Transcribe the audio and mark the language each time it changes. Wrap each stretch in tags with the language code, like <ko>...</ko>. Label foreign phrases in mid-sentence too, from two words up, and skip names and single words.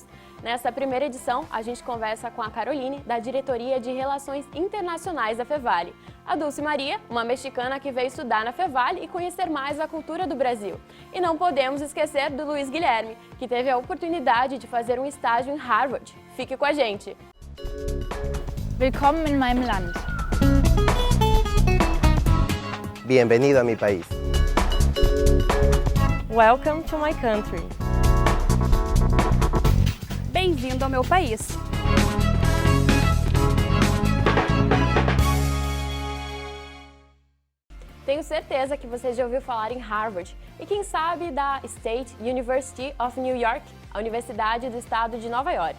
<pt>Nessa primeira edição, a gente conversa com a Caroline, da Diretoria de Relações Internacionais da Fevale, a Dulce Maria, uma mexicana que veio estudar na Fevale e conhecer mais a cultura do Brasil. E não podemos esquecer do Luiz Guilherme, que teve a oportunidade de fazer um estágio em Harvard. Fique com a gente!</pt> <de>Willkommen in meinem Land.</de> <es>Bienvenido a mi país.</es> <en>Welcome to my country.</en> <pt>Bem-vindo ao meu país. Tenho certeza que você já ouviu falar em Harvard e quem sabe da State University of New York, a Universidade do Estado de Nova York.</pt>